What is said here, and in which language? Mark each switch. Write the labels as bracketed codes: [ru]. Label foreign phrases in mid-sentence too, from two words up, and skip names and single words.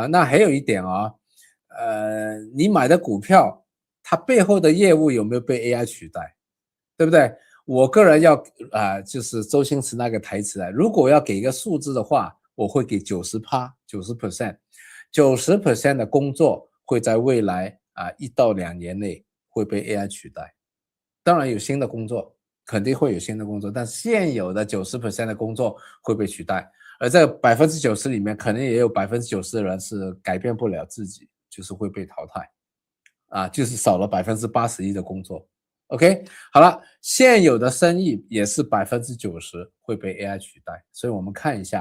[zh] 那還有一點啊，你買的股票，它背後的業務有沒有被 AI 取代，對不對？我個人要就是周星馳那個台詞啊，如果要給一個數字的話，我會給90%的工作會在未來1到2年內會被 AI 取代。當然有新的工作，肯定會有新的工作，但現有的90%的工作會被取代，而這90%裡面，可能也有90%的人是改變不了自己，就是會被淘汰，就是少了81%的工作。OK， 好了，現有的生意也是90%會被 AI 取代，所以我們看一下，